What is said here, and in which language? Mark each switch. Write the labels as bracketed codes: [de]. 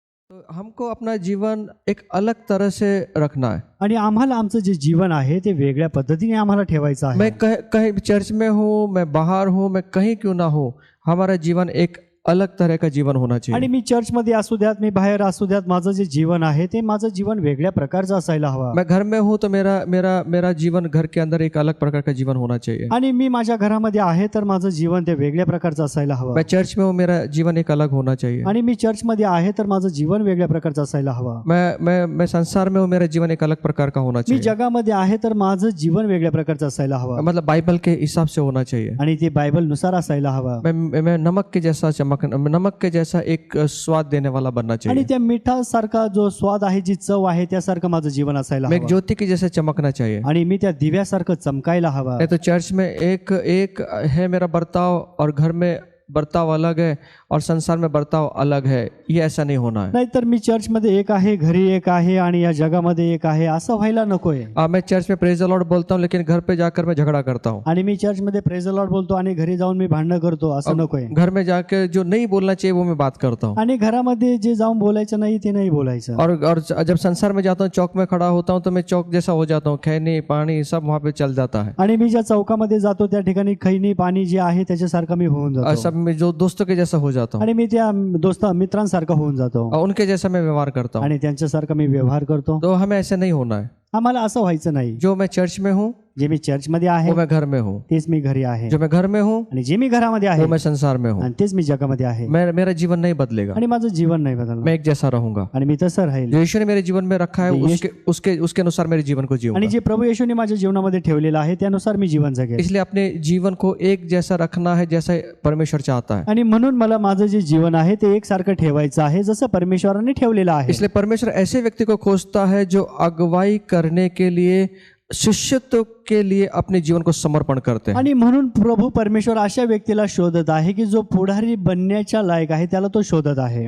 [hi] तो हमको अपना जीवन एक अलग तरह से रखना है। [mr] आणि आम्हाला आमचं जे जीवन आहे ते वेगळ्या पद्धतीने आम्हाला ठेवायचं आहे. [hi] मैं कहीं चर्च में हूँ, मैं बाहर हूँ, मैं कहीं क्यों ना हो, हमारा जीवन एक अलग तरह का जीवन होना [mr] आणि [hi] चाहिए। [mr] मी चर्चमध्ये असू द्यात, मी बाहेर असू द्यात, माझं जे जीवन आहे ते माझं जीवन वेगळ्या प्रकारचं असायला हवं. [hi] मैं घर में हूँ तो मेरा मेरा मेरा जीवन घर के अंदर एक अलग प्रकार का जीवन होना चाहिए। [mr] आणि मी माझ्या घरामध्ये आहे तर माझं जीवन ते वेगळ्या प्रकारचं असायला हवं. [hi] मैं चर्च में हूँ, मेरा जीवन एक अलग होना चाहिए। [mr] आणि मी चर्चमध्ये आहे तर माझं जीवन वेगळ्या प्रकारचं असायला हवं. [hi] मैं संसार में हूँ, मेरा जीवन एक अलग प्रकार का होना [mr] मी [hi] चाहिए। [mr] जगामध्ये आहे तर माझं जीवन वेगळ्या प्रकारचं असायला हवं. [hi] मतलब बाइबल के हिसाब से होना चाहिए। [mr] आणि ते बायबलनुसार असायला हवं. [hi] मैं नमक के जैसा नमक के जैसा एक स्वाद देने वाला बनना [mr] आणि [hi] चाहिए। [mr] त्या मिठासारखा जो स्वाद आहे, जी चव आहे, त्यासारखं माझं जीवन असायला [hi] मैं एक [mr] हवं. [hi] ज्योति के जैसे चमकना चाहिए। [mr] आणि मी त्या दिव्यासारखं चमकायला हवं. [hi] नहीं तो चर्च में एक है मेरा बर्ताव और घर में बर्ताव अलग है और संसार में बर्ताव अलग है, ये ऐसा नहीं होना है। [mr] नाहीतर मी चर्चमध्ये एक आहे, घरी एक आहे आणि या जगामध्ये एक आहे, असं व्हायला नकोय. [hi] मैं चर्च में [en] praise the lord [hi] बोलता हूँ लेकिन घर पे जाकर मैं झगड़ा करता हूँ। [mr] आणि मी चर्चमध्ये [en] praise the lord [mr] बोलतो आणि घरी जाऊन मी भांडणं करतो, असं नकोय. [hi] घर में जाकर जो नहीं बोलना चाहिए वो मैं बात करता हूँ। [mr] आणि घरामध्ये जे जाऊन बोलायचं नाही ते नाही बोलायचं. [hi] और जब संसार में जाता हूँ, चौक में खड़ा होता हूँ तो मैं चौक जैसा हो जाता हूँ, खैनी पानी सब वहाँ पे चल जाता है। [mr] आणि मी ज्या चौकामध्ये जातो त्या ठिकाणी खैनी पाणी जे आहे त्याच्यासारखं मी होऊन [hi] और [mr] जातो. [hi] सब में जो दोस्तों के जैसा हो जाता हूँ [mr] आणि मी त्या मित्रांसारखं होऊन जातो [hi] और उनके जैसा मैं व्यवहार करता हूँ। [mr] आणि त्यांच्यासारखं मी व्यवहार करतो. [hi] तो हमें ऐसे नहीं होना है। [mr] आम्हाला असं व्हायचं नाही. [hi] जो मैं चर्च में हूँ [mr] जे मी चर्चमध्ये आहे [hi] वो मैं घर में हूँ, [mr] तेच मी घरी आहे. [hi] जो मैं घर में हूँ [mr] आणि जे मी घरामध्ये आहे [hi] वो मैं संसार में हूँ। [mr] आणि तेच मी जगामध्ये आहे. [hi] मेरा जीवन नहीं बदलेगा, [mr] आणि माझं जीवन नाही बदलणार [hi] मैं एक जैसा रहूंगा। [mr] आणि मी तसं राहील. [hi] जो यीशु ने मेरे जीवन में रखा है उसके अनुसार मेरे जीवन को [mr] आणि [hi] जीऊंगा। [mr] जे प्रभू येशूने माझ्या जीवनामध्ये ठेवलेलं आहे त्यानुसार मी जीवन जगेल. [hi] इसलिए अपने जीवन को एक जैसा रखना है जैसा परमेश्वर चाहता है। [mr] आणि म्हणून मला माझं जे जीवन आहे ते एकसारखं ठेवायचं आहे जसं परमेश्वराने ठेवलेलं आहे. [hi] इसलिए परमेश्वर ऐसे व्यक्ति को खोजता है जो अगुवाई करने के लिए, शिष्यत्व के लिए अपने जीवन को समर्पण करते हैं। [mr] आणि म्हणून प्रभू परमेश्वर अशा व्यक्तीला शोधत आहे की जो पुढारी बनण्याच्या लायक आहे, त्याला तो शोधत आहे.